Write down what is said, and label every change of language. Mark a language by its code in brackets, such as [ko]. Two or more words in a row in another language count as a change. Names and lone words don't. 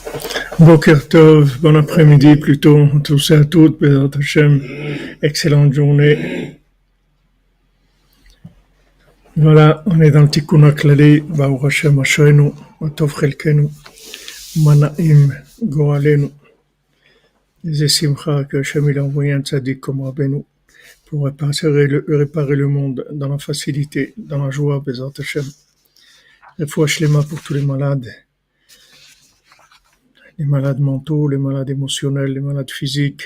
[he] בוקר טוב, [fr] bon après-midi plutôt, tous et à toutes, [he] בעזרת השם, [fr] excellente journée. Voilà, on est dans le Tikkun HaKlali, [he] ברוך השם אשרינו, מה טוב חלקנו, מה נעים גורלנו. [fr] Les Simcha que Hashem il a envoyé un tzaddik comme Rabbeinu pour réparer le monde dans la facilité, dans la joie, [he] בעזרת השם. רפואה שלמה [fr] pour tous les malades mentaux, les malades émotionnels, les malades physiques.